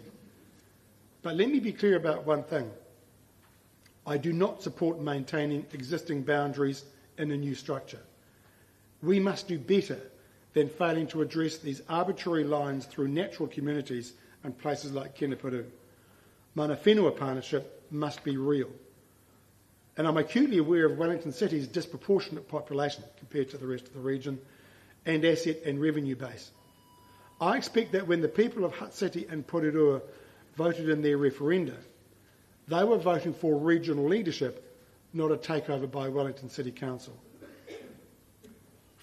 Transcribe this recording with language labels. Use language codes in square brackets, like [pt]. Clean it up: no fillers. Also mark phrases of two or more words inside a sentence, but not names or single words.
[en] But let me be clear about one thing. I do not support maintaining existing boundaries in a new structure. We must do better than failing to address these arbitrary lines through natural communities and places like Keneperu. [mi] Mana whenua [en] partnership must be real. And I'm acutely aware of Wellington City's disproportionate population compared to the rest of the region and asset and revenue base. I expect that when the people of Hutt City and Porirua voted in their referenda, they were voting for regional leadership, not a takeover by Wellington City Council.